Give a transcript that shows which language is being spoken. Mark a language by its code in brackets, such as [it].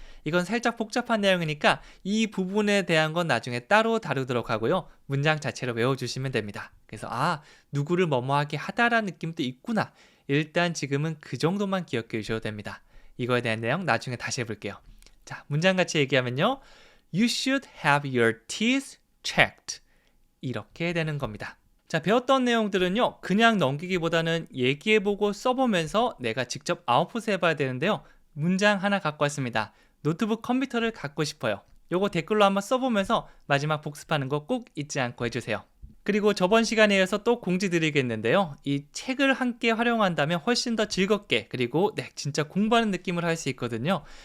[ko] 이건 살짝 복잡한 내용이니까 이 부분에 대한 건 나중에 따로 다루도록 하고요. 문장 자체로 외워주시면 됩니다. 그래서 누구를 뭐뭐하게 하다라는 느낌도 있구나. 일단 지금은 그 정도만 기억해 주셔도 됩니다. 이거에 대한 내용 나중에 다시 해볼게요. 자, 문장 같이 얘기하면요. [en] You should have your teeth checked. [ko] 이렇게 되는 겁니다. 자, 배웠던 내용들은요. 그냥 넘기기보다는 얘기해보고 써보면서 내가 직접 아웃풋 해봐야 되는데요. 문장 하나 갖고 왔습니다. 노트북 컴퓨터를 갖고 싶어요. 요거 댓글로 한번 써보면서 마지막 복습하는 거 꼭 잊지 않고 해주세요. 그리고 저번 시간에 이어서 또 공지 드리겠는데요. 이 책을 함께 활용한다면 훨씬 더 즐겁게 그리고 진짜 공부하는 느낌을 할 수 있거든요.